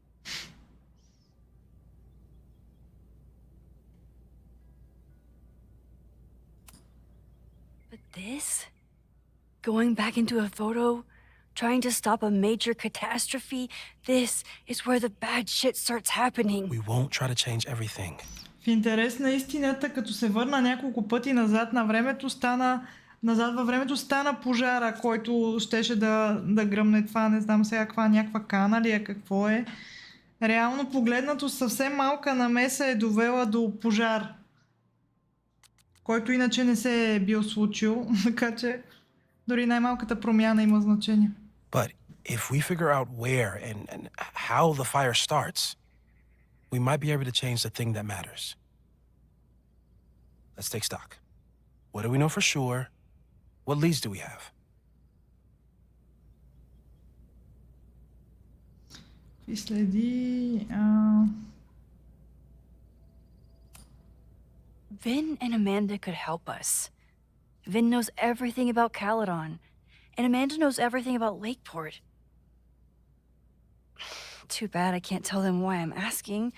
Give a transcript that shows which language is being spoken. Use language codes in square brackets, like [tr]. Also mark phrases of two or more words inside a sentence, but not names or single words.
[en] But this? Going back into a photo? Trying to stop a major catastrophe? This is where the bad shit starts happening. We won't try to change everything. [bg] В интерес на истината, като се върна няколко пъти назад на времето, назад във времето стана пожара, който щеше да гръмне това, не знам сега каква, някаква кана ли е, какво е. Реално погледнато съвсем малка намеса е довела до пожар, който иначе не се е бил случил, така че дори най-малката промяна има значение. [en] But if we figure out where and how the fire starts, we might be able to change the thing that matters. Let's take stock. What do we know for sure? What leads do we have? [bg] И следи... [en] Vin and Amanda could help us. Vin knows everything about Caledon, and Amanda knows everything about Lakeport. Too bad I can't tell them why I'm asking.